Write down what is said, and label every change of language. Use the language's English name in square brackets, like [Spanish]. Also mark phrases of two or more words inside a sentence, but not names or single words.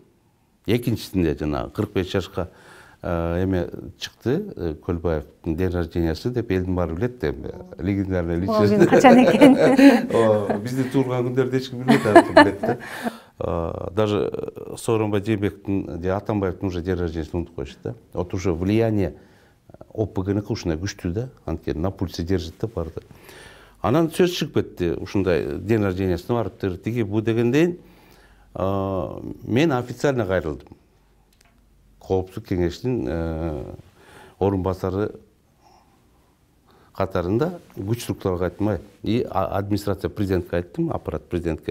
[Kyrgyz] Экинчисинде жана 45 жашка эме чыкты, Көлбаевдин [Russian] день рождениясы [Kyrgyz] деп элдин баары билет да. [Russian] Легендарный личность. [Kyrgyz] Качан экен? Биздин туулган күндөрдү эч ким билет да. Даже Сооронбай Жээнбековдун же Атамбаевдин [Russian] уже день рождениясын [Kyrgyz] унутуп коюшты да. [Russian] Вот уже влияние [Kyrgyz] ОПГныкы ушундай күчтүү да, анткени [Russian] на пульсе держит [Kyrgyz] да барды. Анан сөз чыгып кетти, ушундай [Russian] день рождениясына [Kyrgyz] барыптыр, тиги бу дегенден мен официально кайрылдым. Коопсуздук кеңешинин орун басары катарында күч структураларга айттым, и администрация президентке айттым, аппарат президентке.